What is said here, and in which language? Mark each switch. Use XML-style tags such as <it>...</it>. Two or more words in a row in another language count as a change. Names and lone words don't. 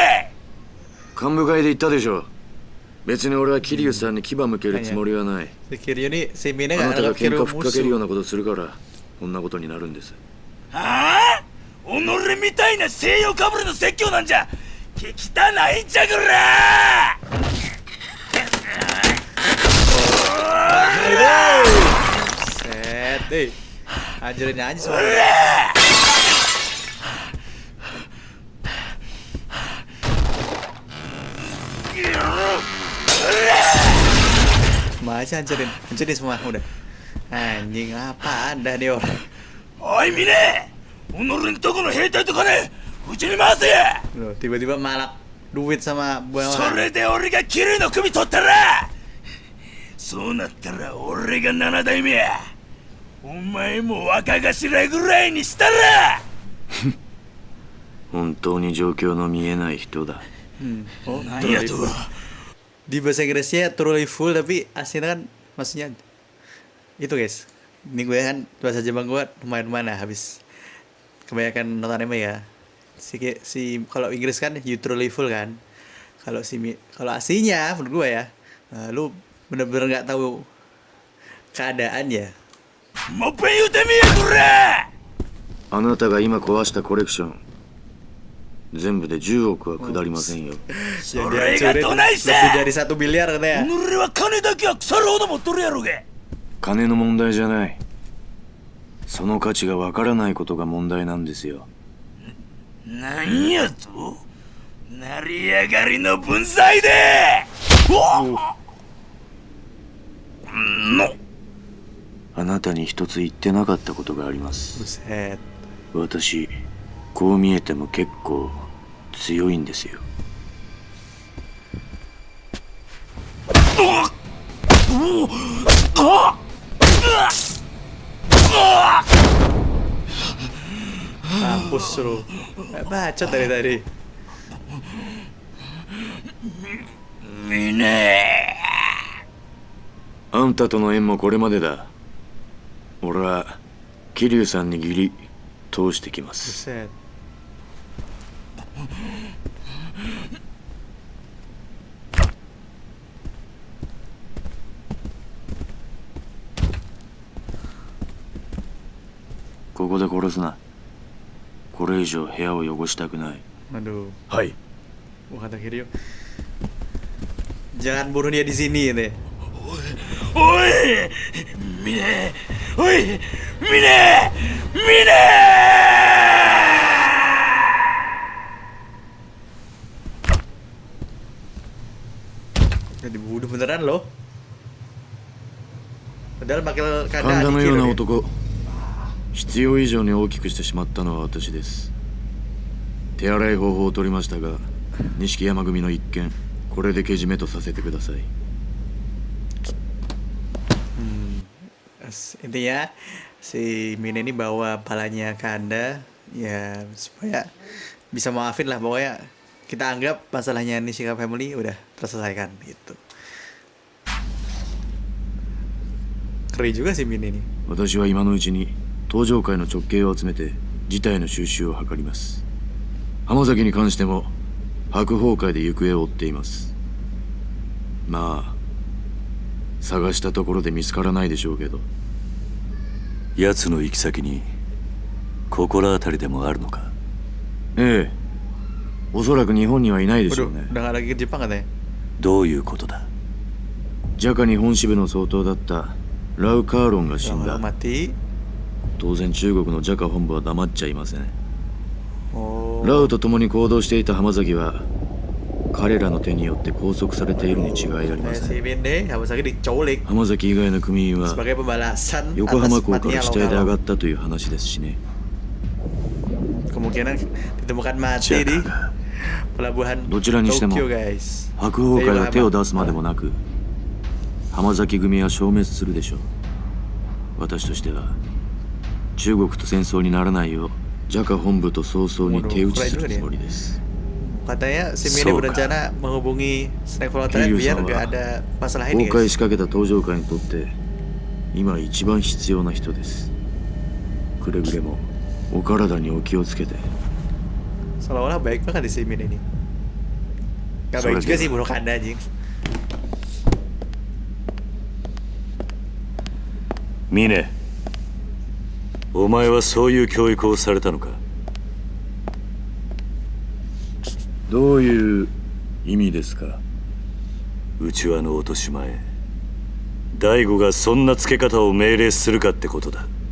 <ja>幹部会で言ったでしょ。別に俺は桐生さんに牙向けるつもりはない。</ja> <id>Si Kiryu nih, si Mine</id> <ja>あな</ja> <id>gak</id> <ja>たが</ja> <id>anggap</id> <ja>喧</ja> <id>Kiryu</id> <ja>嘩ふっかけるよう</ja> <id>musuh.</id> <ja>なことするからこんなことになるんです。はあ？己みたいな西洋かぶれの説教なんじゃ聞きたないんじゃくら。</ja> <id>Set, anjurin aja semua. Semua aja hancurin semua udah. Anjing apaan dah nih orang.</id> <ja>おい峰、己のとこの兵隊とかね、うちに回せや。</ja> <id>Loh, tiba-tiba malak duit sama</id> <ja>そ</ja> <id>bawahan.</id> <ja>れで俺が桐生の首取ったら、そうなったら俺が7代目や。お前も若頭ぐらいにしたら。本当に状況の見えない人だ。 Oh, なんやと。</ja> <id>di bahasa Inggrisnya</id> <en>truly full</en> <id>tapi aslinya kan maksudnya itu guys. Ini gue kan bahasa Jepang gue lumayan mana habis kebanyakan nonton anime ya. Si kalau Inggris kan</id> <en>you truly full</en> <id>kan. Kalau kalau aslinya menurut gue ya, lu bener-bener nggak tahu keadaan ya.</id> <ja>もっぺん言うてみやこら。あなたが今壊したコレクション全部で10億は下りませんよ。</ja> <id>Yang dihancurin lebih dari 1 miliar katanya.</id> <ja>己は金だけは腐るほど持っとるやろが。金の問題じゃない。その価値がわからないことが問題なんですよ。なんやと？成り上がりの分際で。あなたに一つ言ってなかったことがあります。</ja> <id>Buset.</id> <ja>私こう見えても結構強いんですよ。</ja> <id>Mampus lu. Bacot dari tadi.</id> <ja>ミネあんたとの縁もこれまでだ。俺は桐生さんに義理通してきます。</ja> <id>Buset.</id> <ja>ここで殺すな。これ以上部屋を汚したくない。</ja> <id>Aduh,</id> <ja>はい</ja> <id>kata Kiryu. Jangan bunuh dia di sini ini.</id> <ja>おいミネおいミネミネ</ja> <id>Udah dibunuh beneran loh. Padahal pakai</id> <ja>神</ja> <id>kanda</id> <ja>田の</ja> <id>Adikiro</id> <ja>ような</ja> <id>ya.</id> <ja>男、必要以上に大きくしてしまったのは私です。手洗い方法を取りましたが、錦山組の一件、これでけじめとさせてください。</ja> <id>Intinya si Mine ini bawa palanya Kanda ya supaya bisa maafin lah, pokoknya kita anggap masalahnya Nishika family udah terselesaikan gitu. Keren juga sih Mine ini.</id> <ja>私は今のうちに登場会の直系を集めて事態の収拾を図ります。浜崎に関しても白鵬会で行方を追っています。まあ探したところで見つからないでしょうけど。奴の行き先に心当たりでもあるのか。ええ、おそらく日本にはいないでしょ</ja> <id>Waduh,</id> <ja>うね。</ja> <id>udah gak lagi ke Jepang katanya.</id> <ja>どういうことだ。ジャカ日本支部の総統だったラウ・カーロンが死ん</ja> <id>Kalau</id> <ja>だ。</ja> <id>mati.</id> <ja>当然中国のジャカ本部は黙っちゃいません。 Oh. ラウと共に行動していた浜崎は彼らの手によって拘束されているに違いありま Eh, せ</ja> <id>si</id> <ja>ん。</ja> <id>Mine Hamasaki diculik</id> <ja>浜崎以外の組員は</ja> <id>sebagai pembalasan</id> <ja>横</ja> <id>atas</id> <ja>浜港か</ja> <id>matinya</id> <ja>ら死体で上</ja> <id>Lokal.</id> <ja>がったという話ですしね。</ja> <id>Kemungkinan ditemukan mati</id> <ja>ジャ</ja> <id>di</id> <ja>カが</ja> <id>pelabuhan</id> <ja>どちらにしても</ja> <id>Tokyo guys.</id> <ja>白鵬会が手を出すまでもなく浜崎組は消滅するでしょう。私としては中国と戦争にならないようジャカ本部と早々に手打ちするつもりです。</ja> <id>Katanya si Mine</id> <ja>So</ja> <id>berencana menghubungi Snake Voltaren biar</id> <ja>Kiryu-san</ja> <id>gak</id> <ja>wa</ja> <id>ada masalah</id> <ja>崩</ja> <id>ini</id> <ja>壊</ja> <id>guys.</id> <ja>しかけた登場会にとって今一番必要な人です。くれぐれもお体にお気をつけて。</ja> <id>Seolah-olah baik banget di si Mine ini. Gak baik juga sih bunuh Kanda anjing.</id> <ja>ミネ、お前はそういう教育をされたのか。どういう意味ですか。内輪の落とし前、大悟がそんな付け方を命令するかってことだ。</ja>